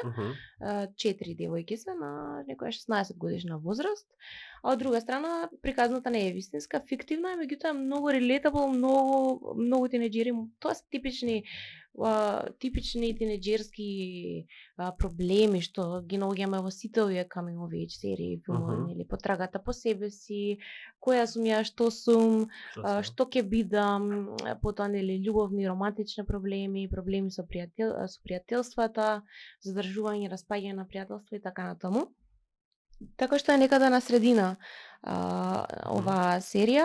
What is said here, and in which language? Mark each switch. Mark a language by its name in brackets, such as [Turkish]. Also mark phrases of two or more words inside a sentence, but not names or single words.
[Macedonian] 4 девојки се на некоја 16 годишна возраст, а од друга страна приказната не е вистинска, фиктивна е, меѓутоа многу relatable, многу тинеџери, тоа се типични тинеџерски проблеми што ги наоѓаме во сите овие [English] coming of age [Macedonian] серии, филмови, нели, потрагата по себе си, која сум ја, што сум, што ќе бидам, потоа нели љубовни романтични проблеми со пријателствата, задржување, распаѓање на пријателства и така натаму. Така што е некаде на средина оваа серија.